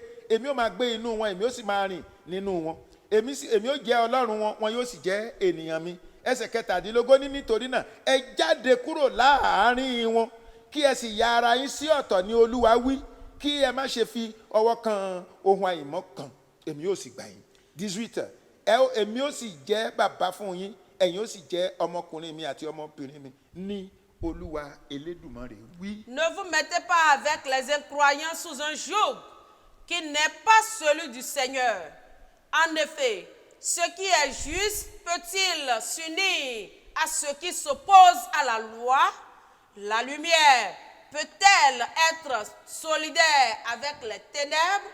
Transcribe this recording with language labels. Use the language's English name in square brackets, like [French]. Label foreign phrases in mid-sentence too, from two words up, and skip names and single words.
[Yoruba] èmi ó máa gbé inú wọn èmi ó sì máa rìn nínú wọn èmi ó jẹ́ Ọlọ́run wọn wọn yóò sì jẹ́ ènìyàn mi ẹsẹ̀ kẹtàdínlógún ní nítorí náà ẹ jáde kúrò láàárín wọn kí ẹ sì ya ara yín sí ọ̀tọ̀ ní Olúwa wí kí ẹ má ṣe fi ọwọ́ kan ohun àìmọ́ kan èmi yóò sì gbà yín 18 èmi ó sì jẹ́ bàbá fún yín ẹ̀yin ó sì jẹ́ ọmọkùnrin mi àti ọmọbìnrin mi ní Olúwa Elédùmarè wí. [French] Ne vous mettez pas avec les incroyants sous un joug qui n'est pas celui du Seigneur. En effet, ce qui est juste peut-il s'unir à ce qui s'oppose à la loi? La lumière peut-elle être solidaire avec les ténèbres?